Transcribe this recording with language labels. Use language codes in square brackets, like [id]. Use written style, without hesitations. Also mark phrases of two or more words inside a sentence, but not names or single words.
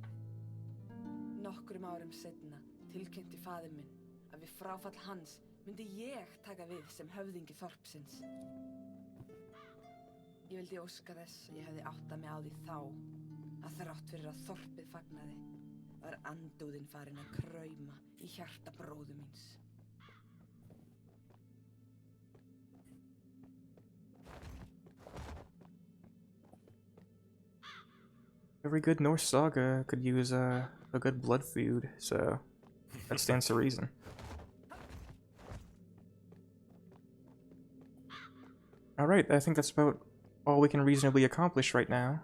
[is] Nokkrum árum seinna tilkynnti faðir minn að við fráfall hans myndi ég taka við sem höfðingi þorpsins. Ég vildi óska þess að ég hefði áttað mig á því þá að þrátt fyrir að þorpið fagnaði var andúðin farin að krauma í hjarta bróður míns. [en] Every good Norse saga could use a good blood feud, so that stands to reason. Alright, I think that's about all we can reasonably accomplish right now.